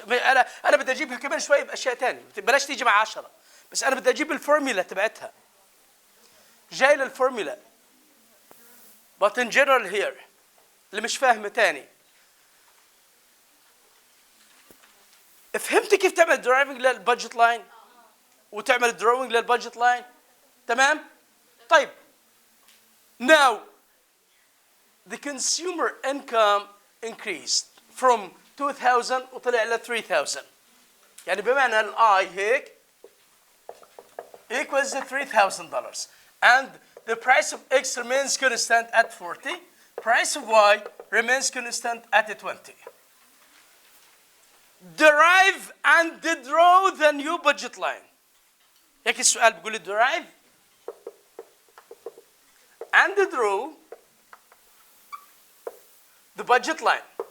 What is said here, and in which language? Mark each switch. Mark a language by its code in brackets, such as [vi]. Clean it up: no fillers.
[ar] انا بدي اجيبها كمان شوي باشياء ثانيه. بلاش تيجي مع 10. بس انا بدي اجيب الفورميلا تبعتها. جاي للفورميلا. [en] But in general here [ar] اللي مش فاهمه ثاني. فهمت كيف تعمل درايفنج للبادجت لاين وتعمل دروينج للبادجت لاين؟ تمام؟ طيب. [en] Now the consumer income increased from 2,000 [ar] وطلع ل [en] 3,000. [ar] يعني بمعنى الآي هيك [en] equals $3,000. And the price of X remains constant at 40. Price of Y remains constant at 20. Derive and draw the new budget line. [ar] هيك السؤال بيقول لي [en] derive and draw the budget line.